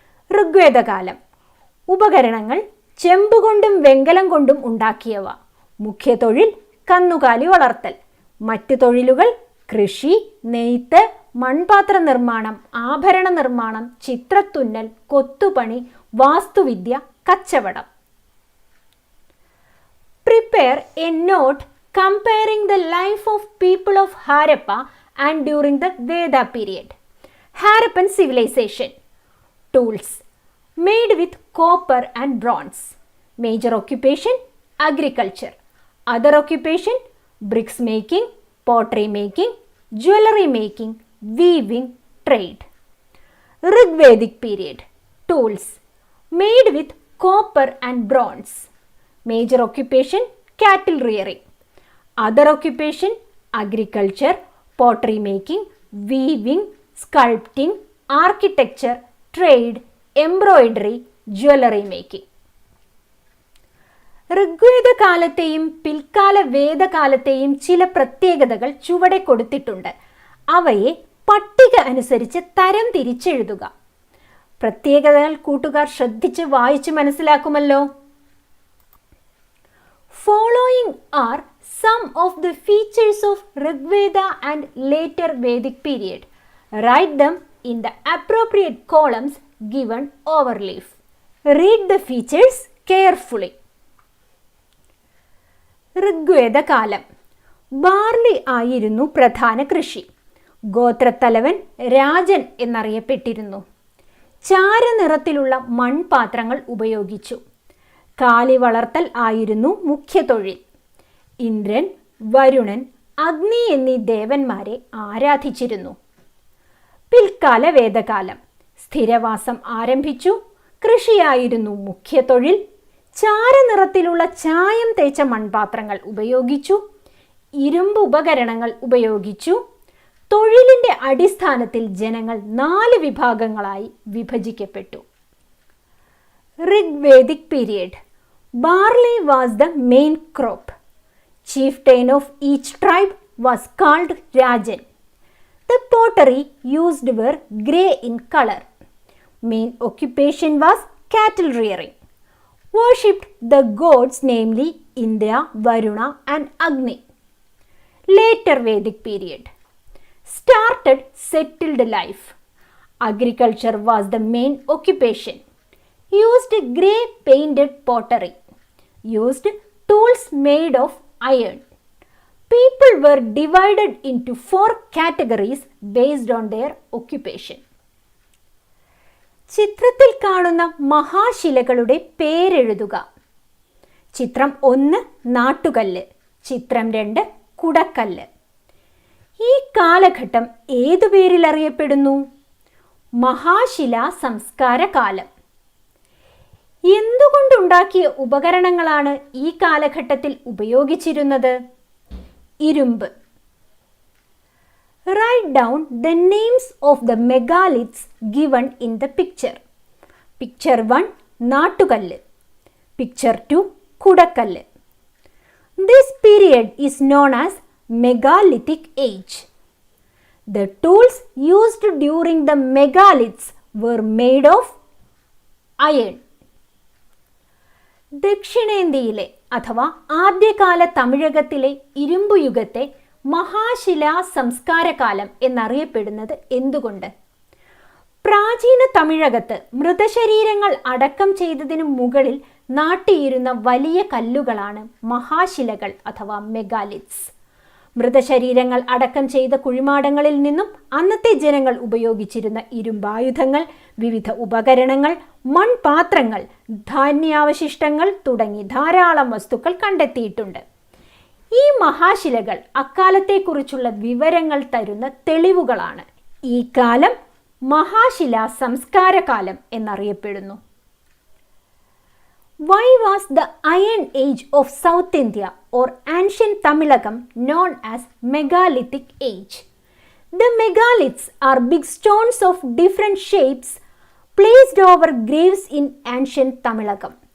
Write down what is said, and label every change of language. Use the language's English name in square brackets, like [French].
[Malayalam] ഋഗ്വേദകാലം: ഉപകരണങ്ങൾ ചെമ്പുകൊണ്ടും വെങ്കലം കൊണ്ടും ഉണ്ടാക്കിയവ. മുഖ്യ തൊഴിൽ കന്നുകാലി വളർത്തൽ. മറ്റ് തൊഴിലുകൾ കൃഷി, നെയ്ത്ത്, മൺപാത്ര നിർമ്മാണം, ആഭരണ നിർമ്മാണം, ചിത്രത്തുന്നൽ, കൊത്തുപണി, വാസ്തുവിദ്യ, കച്ചവടം. [English] Prepare a note comparing the life of people of Harappa and during the Veda period. Harappan civilization. Tools made with copper and bronze. Major occupation agriculture. Other occupation bricks making, pottery making, jewelry making, weaving, trade. Rigvedic period. Tools made with copper and bronze. Major occupation cattle rearing. Other occupation agriculture, pottery making, weaving, sculpting, architecture, trade, embroidery, jewelry making. [Malayalam] Rigveda കാലത്തെയും പിൽക്കാല വേദകാലത്തെയും ചില പ്രത്യേകതകൾ ചുവടെ കൊടുത്തിട്ടുണ്ട്. അവയെ പട്ടിക അനുസരിച്ച് തരം തിരിച്ചെഴുതുക. പ്രത്യേകതകൾ കൂട്ടുകാർ ശ്രദ്ധിച്ച് വായിച്ച് മനസ്സിലാക്കുമല്ലോ. [English] Following are some of the features of Rigveda and later Vedic period. Write them in the appropriate columns given overleaf. Read the features carefully. [Malayalam] Rigveda കാലം: ബാർലി ആയിരുന്നു പ്രധാന കൃഷി. ഗോത്രത്തലവൻ രാജൻ എന്നറിയപ്പെട്ടിരുന്നു. ചാരനിറത്തിലുള്ള മൺപാത്രങ്ങൾ ഉപയോഗിച്ചു. കാലി വളർത്തൽ ആയിരുന്നു മുഖ്യ തൊഴിൽ. ഇന്ദ്രൻ, വരുണൻ, അഗ്നി എന്നീ ദേവന്മാരെ ആരാധിച്ചിരുന്നു. പിൽക്കാല വേദകാലം: സ്ഥിരവാസം ആരംഭിച്ചു. കൃഷിയായിരുന്നു മുഖ്യ തൊഴിൽ. ചാരനിറത്തിലുള്ള ചായം തേച്ച മൺപാത്രങ്ങൾ ഉപയോഗിച്ചു. ഇരുമ്പ് ഉപകരണങ്ങൾ ഉപയോഗിച്ചു. തൊഴിലിന്റെ അടിസ്ഥാനത്തിൽ ജനങ്ങൾ 4 വിഭാഗങ്ങളായി വിഭജിക്കപ്പെട്ടു. [English] Rigvedic period. Barley was the main crop. Chieftain of each tribe was called Rajan. The pottery used were grey in color. Main occupation was cattle rearing. Worshipped the gods, namely Indra, Varuna and Agni. Later Vedic period. Started settled life. Agriculture was the main occupation. Used grey painted pottery. Used tools made of iron. People were divided into 4 categories based on their occupation. [Malayalam] ചിത്രത്തിൽ കാണുന്ന മഹാശിലകളുടെ പേരെഴുതുക. ചിത്രം 1 നാട്ടുകല്ല്, ചിത്രം 2 കുടക്കല്ല്. ഈ കാലഘട്ടം ഏതു പേരിൽ അറിയപ്പെടുന്നു? മഹാശിലാ സംസ്കാര കാലം. എന്തുകൊണ്ടുണ്ടാക്കിയ ഉപകരണങ്ങളാണ് ഈ കാലഘട്ടത്തിൽ ഉപയോഗിച്ചിരുന്നത്? ഇരുമ്പ്. [English] Write down the names of the megaliths given in the picture. Picture 1 നാട്ടുകല്ല്. Picture 2 കുടക്കല്ല്. This period is known as megalithic age. The tools used during the megaliths were made of iron. [Malayalam] ദക്ഷിണേന്ത്യയിലെ അഥവാ ആദ്യകാല തമിഴകത്തിലെ ഇരുമ്പുയുഗത്തെ മഹാശിലാ സംസ്കാരകാലം എന്നറിയപ്പെടുന്നത് എന്തുകൊണ്ട്? പ്രാചീന തമിഴകത്ത് മൃതശരീരങ്ങൾ അടക്കം ചെയ്തതിനു മുകളിൽ നാട്ടിയിരുന്ന വലിയ കല്ലുകളാണ് മഹാശിലകൾ അഥവാ മെഗാലിത്സ്. മൃതശരീരങ്ങൾ അടക്കം ചെയ്ത കുഴിമാടങ്ങളിൽ നിന്നും അന്നത്തെ ജനങ്ങൾ ഉപയോഗിച്ചിരുന്ന ഇരുമ്പായുധങ്ങൾ, വിവിധ ഉപകരണങ്ങൾ, മൺപാത്രങ്ങൾ, ധാന്യാവശിഷ്ടങ്ങൾ തുടങ്ങി ധാരാളം വസ്തുക്കൾ കണ്ടെത്തിയിട്ടുണ്ട്. ഈ മഹാശിലകൾ അക്കാലത്തെക്കുറിച്ചുള്ള വിവരങ്ങൾ തരുന്ന തെളിവുകളാണ്. ഈ കാലം മഹാശിലാ സംസ്കാരകാലം എന്നറിയപ്പെടുന്നു. [English] Why was the Iron Age of South India or ancient Tamilakam known as Megalithic Age? The megaliths are big stones of different shapes placed over graves in ancient Tamilakam.